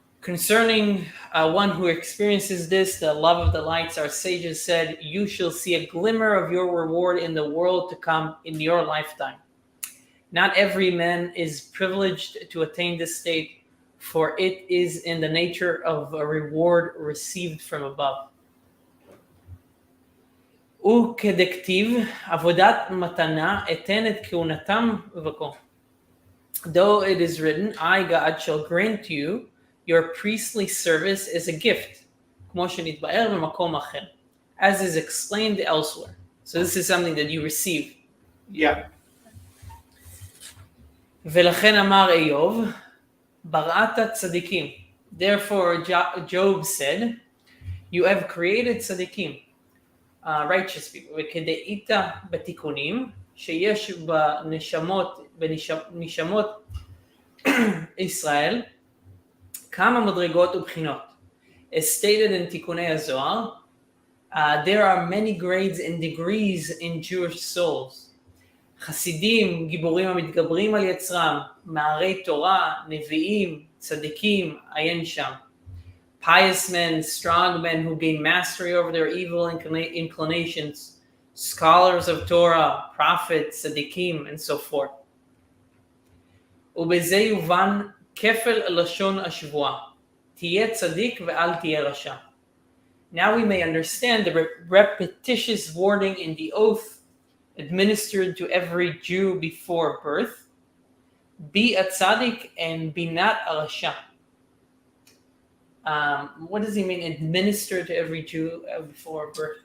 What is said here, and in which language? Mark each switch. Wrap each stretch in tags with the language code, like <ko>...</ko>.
<en>Concerning one who experiences this, the love of the lights, our sages said, you shall see a glimmer of your reward in the world to come in your lifetime. Not every man is privileged to attain this state, for it is in the nature of a reward received from above.</en> <he>וכדכתיב, עבודת מתנה אתן את כהונתם וכה.</he> <en>Though it is written, I, God, shall grant you your priestly service as a gift,</en> <he>כמו שנתבאר במקום אחר,</he> <en>as is explained elsewhere. So this is something that you receive. Yeah.</en> <he>ולכן אמר איוב, בראת צדיקים.</he> <en>Therefore, Job said, you have created tzadikim, righteous people,</en> <he>וכדאית בתיקונים, שיש בנשמות ישראל כמה מדרגות ובחינות.</he> <en>As stated in תיקוני הזוהר, there are many grades and degrees in Jewish souls.</en> <he>חסידים, גיבורים המתגברים על יצרם, מערי תורה, נביאים, צדיקים, עיין שם.</he> <en>Pious men, strong men who gain mastery over their evil inclinations, scholars of Torah, prophets, tzaddikim, and so forth.</en> <he>ובזה יובן כפל לשון השבועה, תהיה צדיק ואל תהיה רשע.</he> <en>Now we may understand the repetitious wording in the oath administered to every Jew before birth. Be a tzaddik and be not a rasha. What does he mean, administer to every Jew before birth?</en>